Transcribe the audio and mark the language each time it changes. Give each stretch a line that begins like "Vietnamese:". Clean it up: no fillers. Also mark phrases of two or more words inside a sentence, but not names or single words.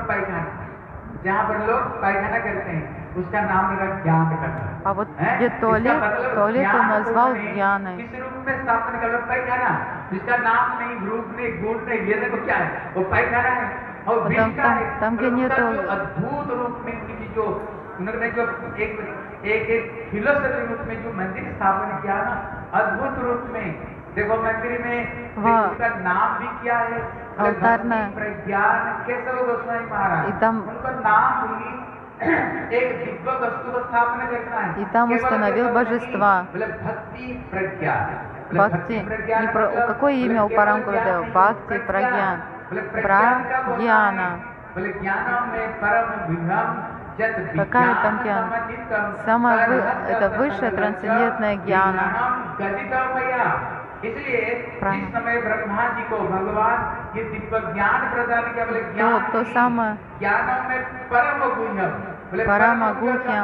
Russian: А вот где туалет он назвал Гьяной. Там, где нету
Hindi: उन्होंने जो एक फिलोसफी रूप में जो मंदिर स्थापन किया ना, अद्भुत रूप में देखो मंदिर में उसका नाम भी क्या है, प्रज्ञान केशव गोस्वामी महाराज, उनका नाम भी एक दिव्य वस्तु को स्थापना करना है,
Russian: и там установил божества.
Hindi: भक्ति प्रज्ञान,
Russian: Бхакти, какое имя у Парамкурудева? Бхакти Прагьян. Прагьяна. Какая там гьяна? Это высшая трансцендентная гьяна. То самое Парамагухьям.